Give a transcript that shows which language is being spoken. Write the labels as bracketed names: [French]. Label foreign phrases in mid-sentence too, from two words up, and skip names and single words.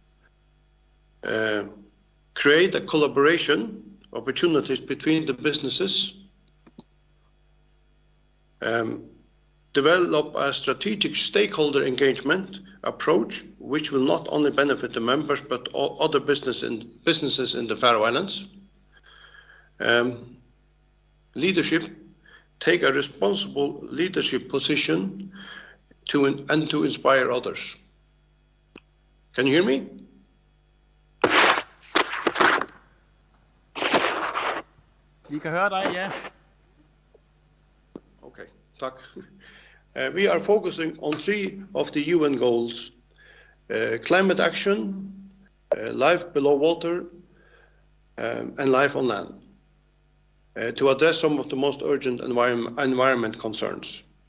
[English] create a collaboration opportunities between the businesses, develop a strategic stakeholder engagement approach which will not only benefit the members but all other businesses in the Faroe Islands. Leadership, take a responsible leadership position to inspire others. Can you hear me? [Danish] Vi kan høre dig, ja. Okay, tak. [English] We are focusing on 3 of the UN goals: climate action, life below water, and life on land, to address some of the most urgent environment concerns.